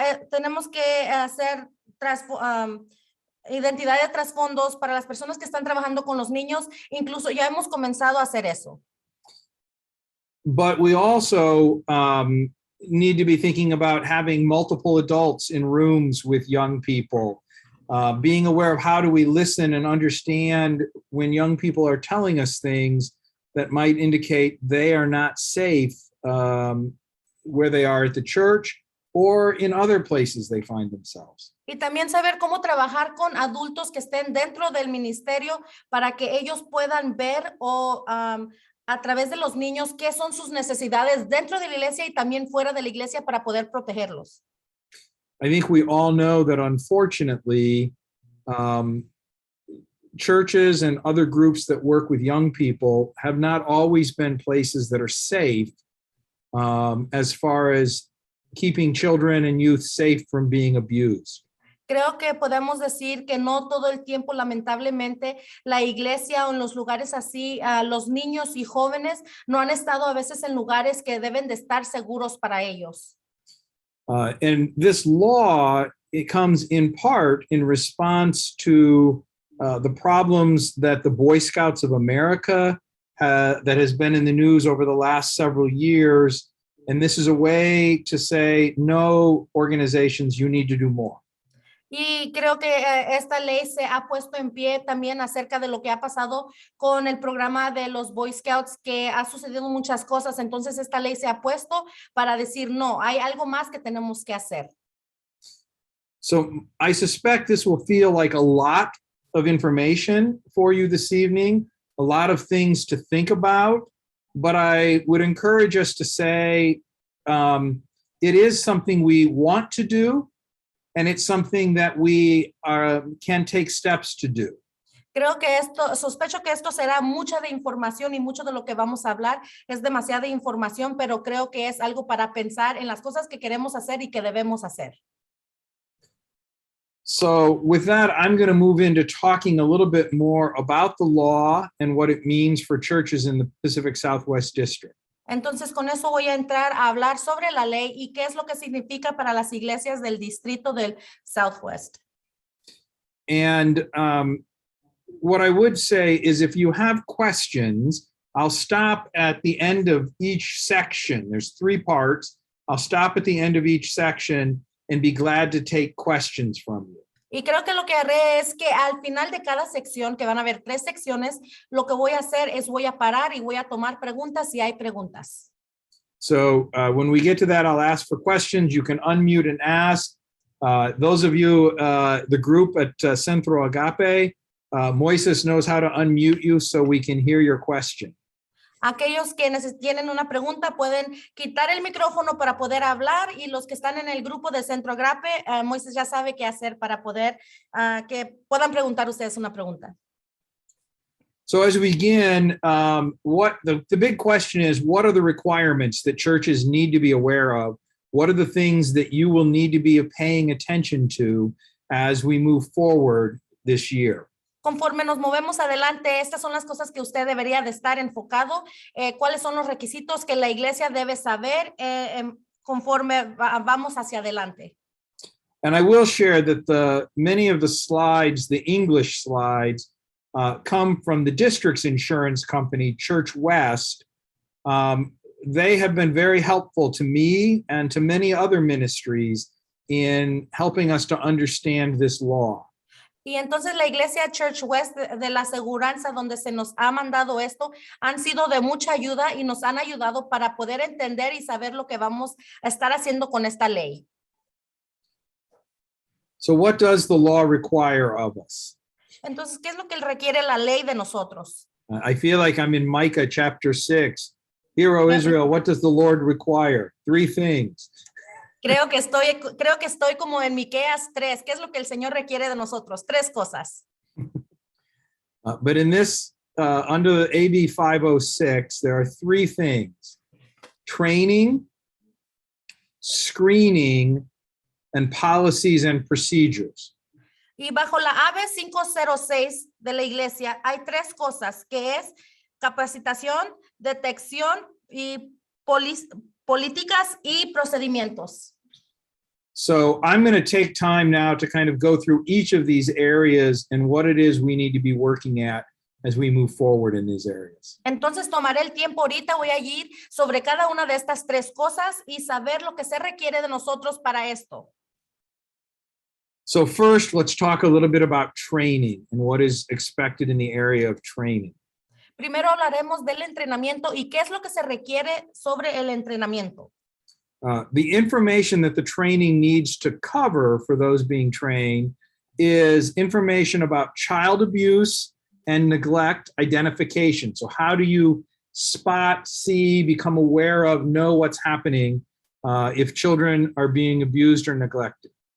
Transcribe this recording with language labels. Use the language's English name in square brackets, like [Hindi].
[Spanish] Tenemos que hacer identidad de trasfondos para las personas que están trabajando con los niños. Incluso ya hemos comenzado a hacer eso. [English] But we also need to be thinking about having multiple adults in rooms with young people. Being aware of how do we listen and understand when young people are telling us things that might indicate they are not safe where they are at the church or in other places they find themselves. [Spanish] Y también saber cómo trabajar con adultos que estén dentro del ministerio para que ellos puedan ver a través de los niños qué son sus necesidades dentro de la iglesia y también fuera de la iglesia para poder protegerlos. [English] I think we all know that unfortunately, churches and other groups that work with young people have not always been places that are safe as far as keeping children and youth safe from being abused. [Spanish] Creo que podemos decir que no todo el tiempo, lamentablemente, la iglesia o en los lugares así, los niños y jóvenes no han estado a veces en lugares que deben de estar seguros para ellos. [English] And this law, it comes in part in response to the problems that the Boy Scouts of America that has been in the news over the last several years. And this is a way to say, no, organizations, you need to do more. [Spanish] Y creo que esta ley se ha puesto en pie también acerca de lo que ha pasado con el programa de los Boy Scouts, que ha sucedido muchas cosas. Entonces esta ley se ha puesto para decir, no, hay algo más que tenemos que hacer. [English] So I suspect this will feel like a lot of information for you this evening, a lot of things to think about, but I would encourage us to say it is something we want to do, and it's something that we can take steps to do. [Spanish] Creo que sospecho que esto será mucha de información y mucho de lo que vamos a hablar es demasiada información, pero creo que es algo para pensar en las cosas que queremos hacer y que debemos hacer. [English] So with that, I'm going to move into talking a little bit more about the law and what it means for churches in the Pacific Southwest District. [Spanish] Entonces, con eso voy a entrar a hablar sobre la ley y qué es lo que significa para las iglesias del Distrito del Southwest. [English] And what I would say is if you have questions, I'll stop at the end of each section. There's 3 parts. I'll stop at the end of each section and be glad to take questions from you. [Spanish] Y creo que lo que haré es que al final de cada sección, que van a haber 3 secciones, lo que voy a hacer es voy a parar y voy a tomar preguntas si hay preguntas. [English] So when we get to that, I'll ask for questions. You can unmute and ask. Those of you, the group at Centro Agape, Moises knows how to unmute you so we can hear your question. [Spanish] Aquellos que tienen una pregunta pueden quitar el micrófono para poder hablar, y los que están en el grupo de Centro Agape, Moisés ya sabe qué hacer para poder que puedan preguntar ustedes una pregunta. [English] So as we begin, what the big question is, what are the requirements that churches need to be aware of? What are the things that you will need to be paying attention to as we move forward this year? [Spanish] Conforme nos movemos adelante, estas son las cosas que usted debería de estar enfocado. ¿Cuáles son los requisitos que la iglesia debe saber conforme vamos hacia adelante? [English] And I will share that many of the slides, the English slides, come from the district's insurance company, Church West. They have been very helpful to me and to many other ministries in helping us to understand this law. [Spanish] Y entonces la iglesia Church West de la aseguranza donde se nos ha mandado esto han sido de mucha ayuda y nos han ayudado para poder entender y saber lo que vamos a estar haciendo con esta ley. [English] So what does the law require of us? [Spanish] Entonces, ¿qué es lo que requiere la ley de nosotros? [English] I feel like I'm in Micah chapter 6. Hear, O Israel, what does the Lord require? 3 things. [Spanish] Creo que estoy como en Miqueas 3. ¿Qué es lo que el Señor requiere de nosotros? 3 cosas. [English] But in this, under AB 506, there are 3 things: training, screening, and policies and procedures. [Spanish] Y bajo la AB 506 de la iglesia hay 3 cosas, que es capacitación, detección y políticas y procedimientos. [English] So I'm going to take time now to kind of go through each of these areas and what it is we need to be working at as we move forward in these areas. [Spanish] Entonces tomaré el tiempo ahorita, voy a ir sobre cada una de estas 3 cosas y saber lo que se requiere de nosotros para esto. [English] So first, let's talk a little bit about training and what is expected in the area of training. [Spanish] Primero hablaremos del entrenamiento y qué es lo que se requiere sobre el entrenamiento. [English] The information that the training needs to cover for those being trained is information about child abuse and neglect identification. So how do you spot, see, become aware of, know what's happening if children are being abused or neglected?